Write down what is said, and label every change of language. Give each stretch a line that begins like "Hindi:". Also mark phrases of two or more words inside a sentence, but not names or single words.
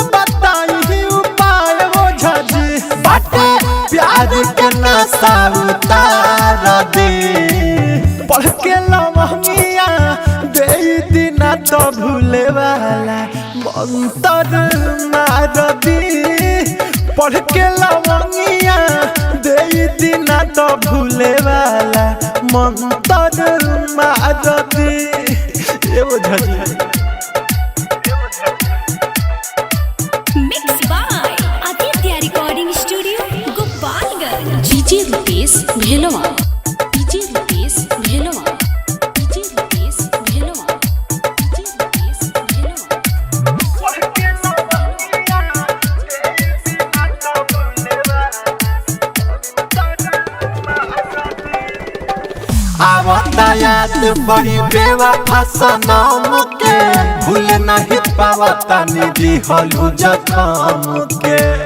Bhojpuri: बताई उपाय बोझा जी बाटे प्यार के नशा उतार दे पढ़ के लमहिया दे दिना तो भूले वाला मंतर मार दी पढ़ के लमहिया दे दिना तो भूले वाला मंतर मार दी ये बोझा जी
English: Mixed by Aditya Recording Studio, Gopalganj. DJ Rupesh Bhelwa. DJ Rupesh Bhelwa. DJ Rupesh Bhelwa. DJ Rupesh Bhelwa.
Bhojpuri: आवता याद बड़ी बेवफा सनम के भूल नहीं पावता निधि हलू जखम के